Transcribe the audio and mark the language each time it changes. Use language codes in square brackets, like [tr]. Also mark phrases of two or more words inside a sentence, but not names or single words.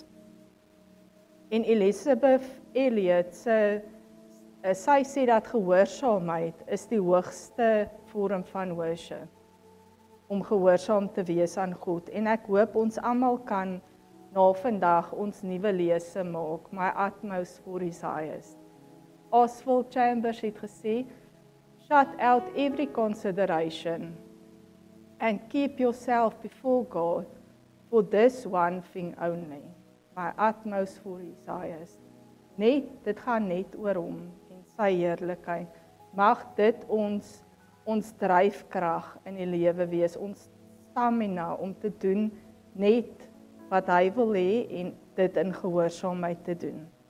[af] En Elizabeth Elliot, sy sê dat gehoorsaamheid is die hoogste vorm van worship, om gehoorsaam te wees aan God. En ek hoop ons almal kan na vandag ons nuwe lese maak, [en] my utmost for his highest. [af] Oswald Chambers het gesê, [en] shut out every consideration and keep yourself before God for this one thing only. My utmost for his highest. [af] Dit gaan net oor hom en sy heerlikheid. Mag dit ons dryfkrag in die lewe wees, ons stamina om te doen net wat hy wil hê en dit in gehoorsaamheid te doen.